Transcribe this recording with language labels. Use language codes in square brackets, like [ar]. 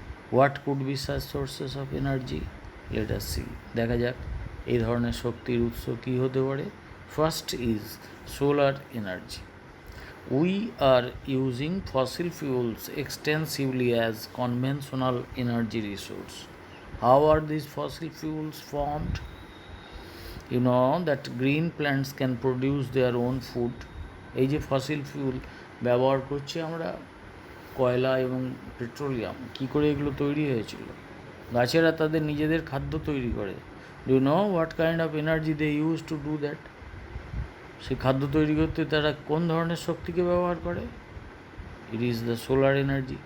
[en] What could be such sources of energy? Let us see, [bn] দেখা যাক এই ধরনের শক্তির উৎস কী হতে পারে। [en] First is solar energy. We are using fossil fuels extensively as conventional energy resource. How are this fossil fuels formed? You know that green plants can produce their own food. [bn] এই যে ফসিল ফুয়েল ব্যবহার করছি আমরা, কয়লা এবং petroleum, কী করে এগুলো তৈরি হয়েছিল? গাছেরা তাদের নিজেদের খাদ্য তৈরি করে। [en] Do you know what kind of energy they use to do that? [bn] সেই খাদ্য তৈরি করতে তারা কোন ধরনের শক্তিকে ব্যবহার করে? [en] It is the solar energy.